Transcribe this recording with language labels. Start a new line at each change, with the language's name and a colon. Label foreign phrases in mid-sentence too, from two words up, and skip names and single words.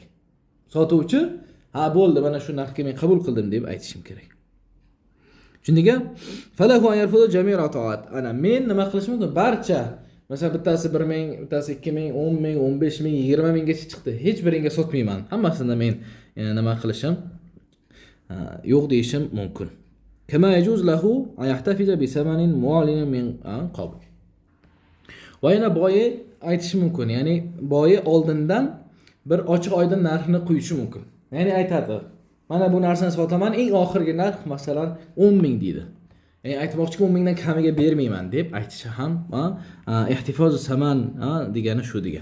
Uzbek: Sotuvchi, ha bo'ldi, mana shu narxga men qabul qildim deb aytishim kerak. Shundiga
Arabic: فله أن يرفض جميع العطاءات.
Uzbek: Ana men nima qilish mumkin? Barcha, masalan bittasi 1000, bittasi 2000, 10000, 15000, 20000 gacha chiqdi. Hech biringa sotmayman. Hammasini men nima qilishim, yo'q deyishim mumkin.
Arabic: كما يجوز له أن يحتفظ بثمن معلن من قبل.
Uzbek: Va yana boyi aytish mumkin. Ya'ni boyi oldindan bir ochiq oydin narxini qo'yishi mumkin. Ya'ni aytadi: "Mana bu narsani sotaman, eng oxirgi narx masalan 10000 deydi. Ya'ni aytmoqchiki 10000 dan kamiga bermayman" deb aytishi ham
Arabic: احتفاظ ثمن
Uzbek: degani shu degan.